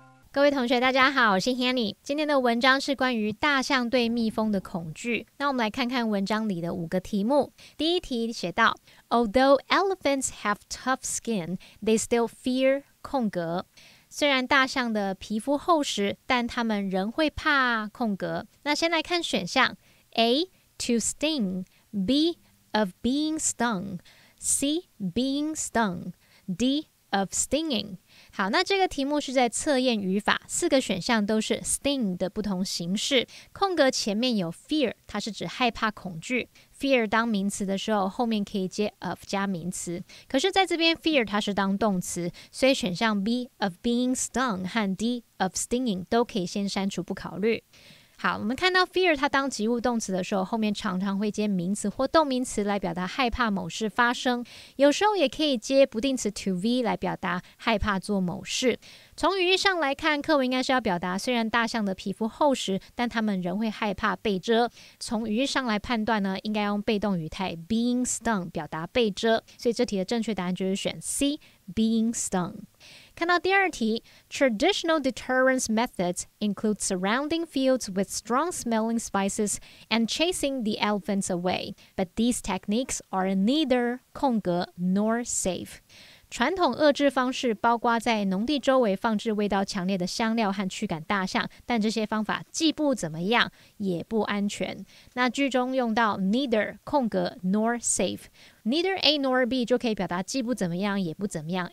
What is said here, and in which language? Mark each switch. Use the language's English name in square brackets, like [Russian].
[Chinese] 各位同学大家好，我是 Hanny。今天的文章是关于大象对蜜蜂的恐惧。那我们来看看文章里的5个题目。第一题写到 [English] Although elephants have tough skin, they still fear [Chinese] 空格。虽然大象的皮肤厚实，但它们仍会怕空格。那先来看选项 A. [English] To sting, [Chinese] B. [English] Of being stung, C. Being stung, D. Of stinging。 [Chinese] 好，那这个题目是在测验语法，4个选项都是 sting 的不同形式。空格前面有 fear， 它是指害怕恐惧。fear 当名词的时候，后面可以接 of 加名词。可是在这边 fear 它是当动词，所以选项 B of being stung 和 D of stinging 都可以先删除不考虑。好，我们看到 fear 它当及物动词的时候，后面常常会接名词或动名词来表达害怕某事发生，有时候也可以接不定词 to be 来表达害怕做某事。从语义上来看，课文应该是要表达虽然大象的皮肤厚实，但它们仍会害怕被蛰。从语义上来判断呢，应该用被动语态 being stung 表达被蛰，所以这题的正确答案就是选 C being stung。看到第二题 [English] Traditional deterrence methods include surrounding fields with strong-smelling spices and chasing the elephants away, but these techniques are neither [Chinese] 空格 [English] nor safe。 [Chinese] 传统遏制方式包括在农地周围放置味道强烈的香料和驱赶大象，但这些方法既不怎么样，也不安全。那句中用到 neither 空格 nor safe， neither A nor B 就可以表达既不怎么样，也不怎么样。